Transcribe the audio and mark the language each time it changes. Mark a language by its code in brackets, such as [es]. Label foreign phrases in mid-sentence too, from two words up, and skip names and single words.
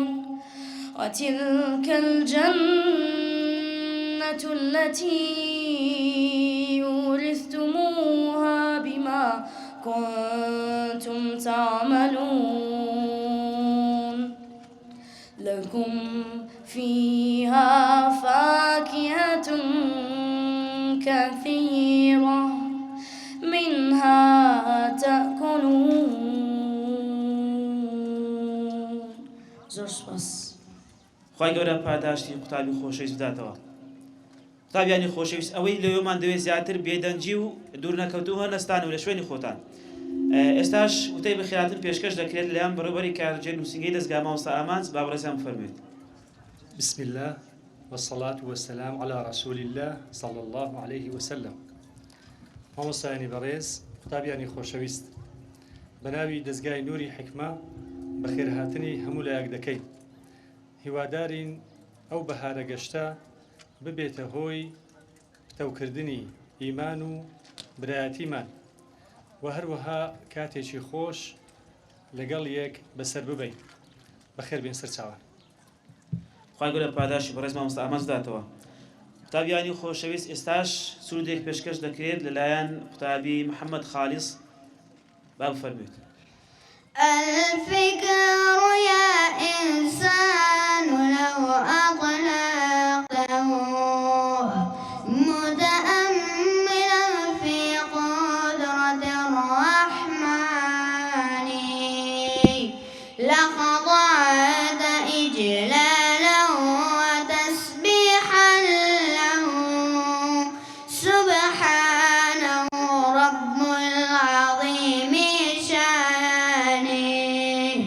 [ar] وتلك الجنة التي أورثتموها بما كنتم تعملون. لكم فيها فاكهة كثيرة منها تأكلون. [ckb] زۆر سپاس. خی گەورە پاداشتی قوتابی خۆشەویست بداتەوە. قوتابیانی خۆشەویست، ئەوەی لەوێمان دەوێت زیاتر بێدەنجی و دوور نەکەوتووە هەنەستان و لە شوێنی خۆتان. ئێستاش وتەی بەخێراتن پێشکەش دەکرێت لەیان بەڕێوەبەری کارجێ نووسینگەی دەستگا مامۆستا ئامانج. با بەڕێزیان بفەرمووێت. [ar] بسم الله والصلاة والسلام على رسول الله صلى الله عليه وسلم. [ckb] مامۆستایانی بەڕێز، قوتابیانی خۆشەویست، بەناوی دەستگای نووری حکمە بەخێرهاتنی هەموو لایەک دەکەین. هیوادارین ئەو بەهارە گەشتە ببێتە هۆی پتەوکردنی ئیمان و برایەتیمان و هەروەها کاتێکی خۆش لەگەڵ یەک بەسەر ببەین. بەخێر بێن سەرچاوان. خی گەورە پاداشی بەڕێز مامۆستا ئامانج بداتەوە. قوتابیانی خۆشەویست، ئێستاش سوودێک پێشکەش دەکرێت لەلایەن قوتابی محەممەد خالیس. با بفەرمووێت. [ar] الفكر يا إنسان لو أطلقته متأملا في قدرة الرحمن لخضعت إجلالا وتسبيحا له سبحانه رب العظيم شانه.